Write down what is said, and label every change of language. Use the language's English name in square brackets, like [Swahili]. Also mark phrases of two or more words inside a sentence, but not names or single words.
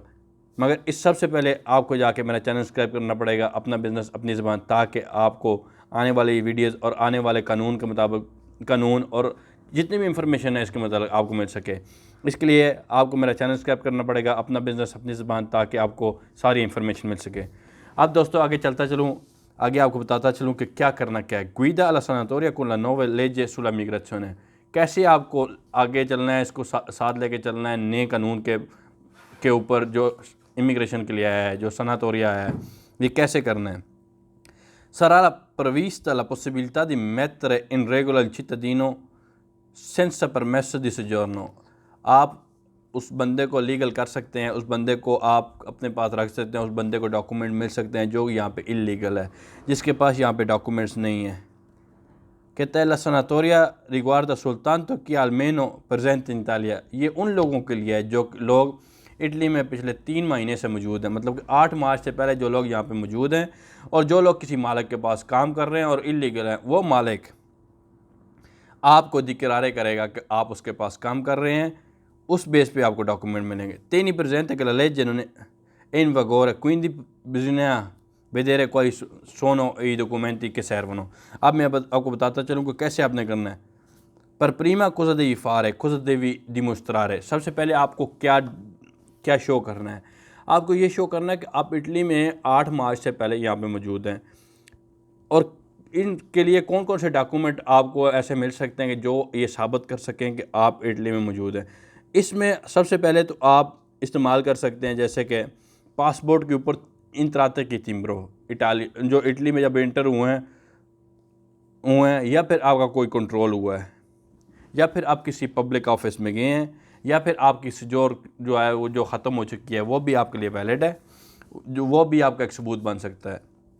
[Hindi] मगर इस सबसे पहले आपको जाके मेरा चैनल सब्सक्राइब करना पड़ेगा, अपना बिज़नेस अपनी ज़बान, ताकि आपको आने वाली वीडियोज़ और आने वाले कानून के मुताबिक कानून और जितनी भी इंफॉर्मेशन है इसके मतलब आपको मिल सके। इसके लिए आपको मेरा चैनल सब्सक्राइब करना पड़ेगा, अपना बिज़नेस अपनी ज़बान, ताकि आपको सारी इंफॉर्मेशन मिल सके। अब दोस्तों आगे चलता चलूँ, आगे आपको बताता चलूँ कि क्या करना क्या है। [Italian] गुइदा alla sanatoria con la nuove legge sulla migrazione, [Hindi] कैसे आपको आगे चलना है, इसको साथ लेके चलना है नए कानून के ऊपर जो इमिग्रेशन के लिए आया है, जो सनातोरिया है, ये कैसे करना है। [Italian] Sarà prevista la possibilità di mettere in regola il cittadino senza permesso di soggiorno। [Hindi] आप उस बंदे को लीगल कर सकते हैं, उस बंदे को आप अपने पास रख सकते हैं, उस बंदे को डॉक्यूमेंट मिल सकते हैं जो यहाँ पे इलीगल है, जिसके पास यहाँ पे डॉक्यूमेंट्स नहीं है। कहता है [Italian] la sanatoria riguarda soltanto chi è almeno presente in Italia। [Hindi] ये उन लोगों के लिए है जो लोग इटली में पिछले 3 महीने से मौजूद हैं, मतलब कि 8 मार्च से पहले जो लोग यहाँ पे मौजूद हैं और जो लोग किसी मालिक के पास काम कर रहे हैं और इलीगल हैं। वो मालिक आपको दिक्रारे करेगा कि आप उसके पास काम कर रहे हैं, उस बेस पे आपको डॉक्यूमेंट मिलेंगे। [Italian] Tieni presente che la legge non è in vigore, quindi bisogna vedere quali sono i documenti che servono। [Hindi] अब मैं आपको बताता चलूँ कि कैसे आपने करना है। [Italian] पर prima cosa devi fare, cosa devi dimostrare। [Hindi] सबसे पहले आपको क्या क्या शो करना है। आपको ये शो करना है कि आप इटली में 8 मार्च से पहले यहाँ पे मौजूद हैं और इनके लिए कौन कौन से डॉक्यूमेंट आपको ऐसे मिल सकते हैं कि जो ये साबित कर सकें कि आप इटली में मौजूद हैं। इसमें सबसे पहले तो आप इस्तेमाल कर सकते हैं जैसे कि पासपोर्ट के ऊपर इंत्राते की तिम्ब्रो, इटाली जो इटली में जब एंटर हुए हैं या फिर आपका कोई कंट्रोल हुआ है, या फिर आप किसी पब्लिक ऑफिस में गए हैं, या फिर आपकी सजोर जो है वो जो ख़त्म हो चुकी है वो भी आपके लिए वैलिड है, जो वो भी आपका एक सबूत बन सकता है।